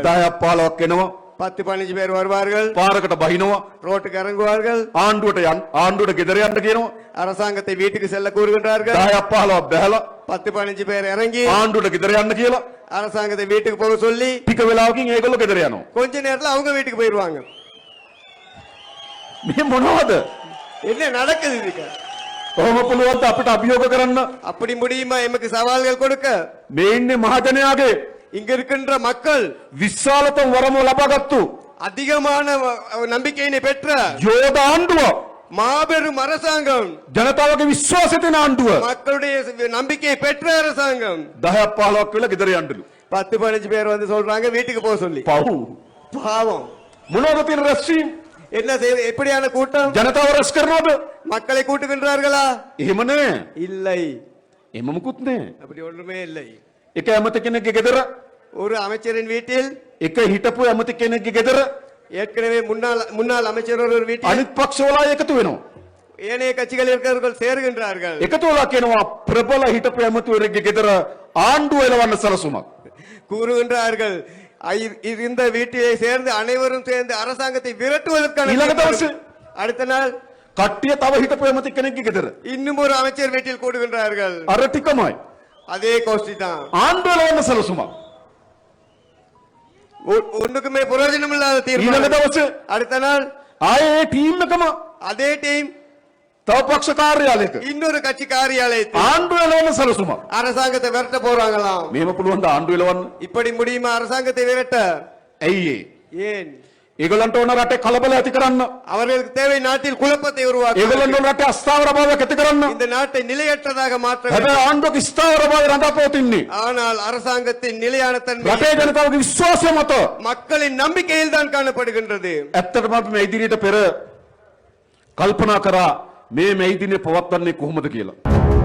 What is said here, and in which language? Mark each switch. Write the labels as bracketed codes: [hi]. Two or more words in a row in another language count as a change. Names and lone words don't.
[si] 10-15 එනවා. [ta] 10-15 பேர் வருவார்கள். [si] පාරකට බහිනවා. [ta] ரோட்டுக்கு இறங்குவார்கள். [si] ආණ්ඩුවට ගෙදර යන්න කියනවා. [ta] அரசாங்கத்தை வீட்டுக்கு செல்ல கூறுகின்றார்கள். [si] 10-15 බැලලා [ta] 10-15 பேர் இறங்கி [si] ආණ්ඩුවට ගෙදර යන්න කියලා [ta] அரசாங்கத்தை வீட்டுக்கு போக சொல்லி [si] ටික වෙලාවකින් ඒගොල්ලෝ ගෙදර යනවා. [ta] கொஞ்ச நேரத்துல அவங்க வீட்டுக்கு போயிருவாங்க. [si] මේ මොනවද? [ta] என்ன நடக்குது இதுக்கு? [si] කොහොම පුළුවන්ද අපිට අභියෝග කරන්න? [ta] அப்படி முடியுமா எமக்கு சவால்கள் கொடுக்க? [si] මේ ඉන්නේ මහජනයාගේ [ta] இங்க இருக்கின்ற மக்கள் [si] විශාලතම වරම ලබාගත්තු [ta] அதிகமான நம்பிக்கையினை பெற்ற [si] යෝධ ආණ්ඩුව, [ta] மாபெரும் அரசாங்கம், [si] ජනතාවගේ විශ්වාසය තියෙන ආණ්ඩුව [ta] மக்களுடைய நம்பிக்கையை பெற்ற அரசாங்கம் [si] 10-15ක් වෙලා ගෙදර යන්නලු. [ta] 10-15 பேர் வந்து சொல்றாங்க வீட்டுக்கு போக சொல்லி. [si] පව් [ta] பாவம். [si] මොනවද තියෙන රැස්වීම්? [ta] என்ன எப்படியான கூட்டம்? [si] ජනතාව රැස් කරනවද? [ta] மக்களை கூட்டுகின்றார்களா? [si] එහෙම නෑ. [ta] இல்லை, [si] එහෙම මුකුත් නෑ. [ta] அப்படி ஒன்றுமே இல்லை. [si] එක ඇමති කෙනෙක්ගේ ගෙදර, [ta] ஒரு அமைச்சரின் வீட்டில் [si] එක හිටපු ඇමති කෙනෙක්ගේ ගෙදර [ta] ஏற்கனவே முன்னாள் அமைச்சர் ஒரு வீட்டில் [si] අනිත් පක්ෂවලා එකතු වෙනවා. [ta] ஏனைய கட்சிகள் இருக்கிறவர்கள் சேருகின்றார்கள். [si] එකතු වෙලා කියනවා ප්‍රබල හිටපු ඇමතිවරයෙක්ගේ ගෙදර ආණ්ඩුව එලවන්න සලසුමක්. [ta] கூறுகின்றார்கள் இந்த வீட்டிலே சேர்ந்து அனைவரும் சேர்ந்து அரசாங்கத்தை விரட்டுவதற்கான [si] ඊළඟ දවසේ [ta] அடுத்த நாள் [si] කට්ටිය තව හිටපු ඇමති කෙනෙක්ගේ ගෙදර [ta] இன்னும் ஒரு அமைச்சர் வீட்டில் கூடுகின்றார்கள். [si] අර ටිකමයි [ta] அதே கோஷ்டி தான். [si] ආණ්ඩුව එලවන්න සලසුමක්. [ta] ஒண்ணுக்குமே பிரயோஜனம் இல்லாத [si] ඊළඟ [ta] தீர்மானம். [si] දවසේ [ta] அடுத்த நாள் [si] ආයේ ටීම් එකම [ta] அதே டீம் [si] තව පක්ෂ කාර්යාලයක [ta] இன்னொரு கட்சி காரியாலயத்தில் [si] ආණ්ඩුව එලවන්න සලසුමක්. [ta] அரசாங்கத்தை விரட்ட போறாங்களாம். [si] මේව පුළුවන් ද ආණ්ඩුව එලවන්න? [ta] இப்படி முடியுமா அரசாங்கத்தை விரட்ட? [si] ඇයි ඒ? [ta] ஏன்? [si] ඒගොල්ලන්ට ඕන රටේ කලබල ඇති කරන්න. [ta] அவர்களுக்கு தேவை நாட்டில் குழப்பத்தை உருவாக்க. [si] ඒගොල්ලන්ට ඕන රටේ අස්ථාවර භාවයක් ඇති කරන්න. [ta] இந்த நாட்டை நிலையற்றதாக மாற்ற வேண்டும். [si] හැබැයි ආණ්ඩුවක ස්ථාවර භාවය රඳාපවතින්නේ [ta] ஆனால் அரசாங்கத்தின் நிலையான தன்மை [si] රටේ ජනතාවගේ විශ්වාසය මත. [ta] மக்களின் நம்பிக்கையில் தான் காணப்படுகின்றது. [si] ඇත්තටම අපි මේ ඉදිරියට පෙර කල්පනා කරා මේ ඉදිරියේ පවත්වන්නේ කොහොමද කියලා.